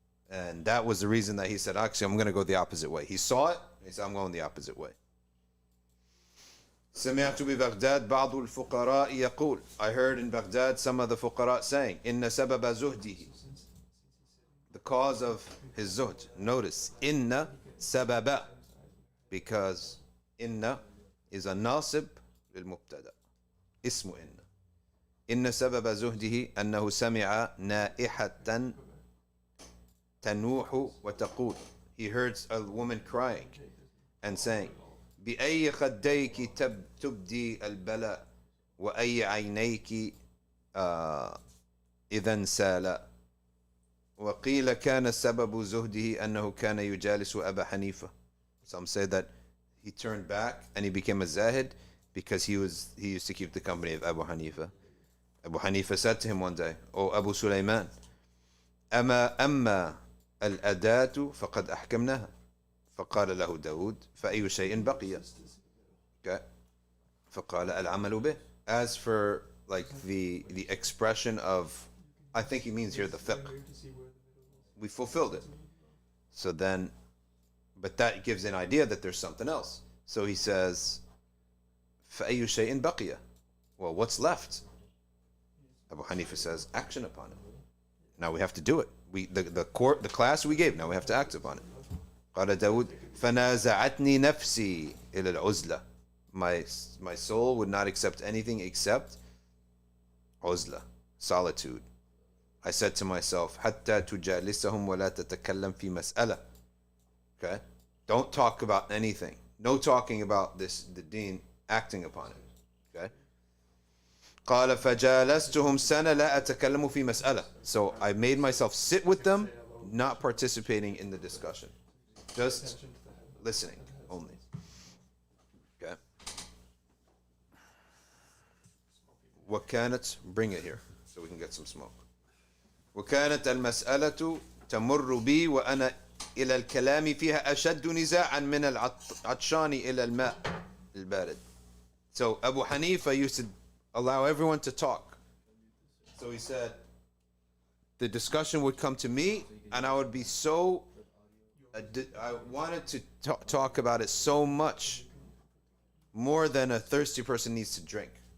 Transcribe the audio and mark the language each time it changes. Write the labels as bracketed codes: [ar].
[en] And that was the reason that he said, actually, I'm going to go the opposite way. He saw it, he said, I'm going the opposite way. [ar] سمعت ببغداد بعض الفقراء يقول, [en] I heard in Baghdad some of the fuqara saying, [ar] إن سبب زهده, [en] the cause of his zuhd. [ar] Notice, إن سبب, because إن [en] is a nasib [ar] للمبتدا, اسم إن سبب زهده أنه سمع نائحة تنوح وتقول. [en] He heard a woman crying and saying, [ar] بأي خديك تبدي البلاء وأي عينيك إذا انسالا وقيل كان سبب زهده أنه كان يجالس أبا حنيفة. [en] Some say that he turned back and he became a zahid because he used to keep the company of Abu Hanifa. Abu Hanifa said to him one day, "O Abu Sulaiman, [ar] أما الأداة فقد أحكمناها." فقال له داود فأي شيء بقي. [en] Okay. [ar] فقال العمل به. [en] As for like the expression of, I think he means here the fiqh. We fulfilled it. So then, but that gives an idea that there's something else. So he says, [ar] فأي شيء بقي. [en] Well, what's left? Abu Hanifa says, action upon it. Now we have to do it. The class we gave, now we have to act upon it. [ar] قال داود فنازعتني نفسي إلى العزلة. [en] My soul would not accept anything except عزلة, solitude. I said to myself, [ar] حتى تجالسهم ولا تتكلم في مسألة. [en] Okay? Don't talk about anything. No talking about this, the deen, acting upon it. Okay? [ar] قال فجالستهم سنة لا أتكلم في مسألة. [en] So I made myself sit with them, not participating in the discussion. Just listening only. Okay? وكانت, bring it here so we can get some smoke. [ar] وكانت المسألة تمر بي وأنا إلى الكلام فيها أشد نزاعا من العطشان إلى الماء البارد. [en] So Abu Hanifa used to allow everyone to talk. So he said the discussion would come to me and I would be so, I wanted to talk about it so much, more than a thirsty person needs to drink.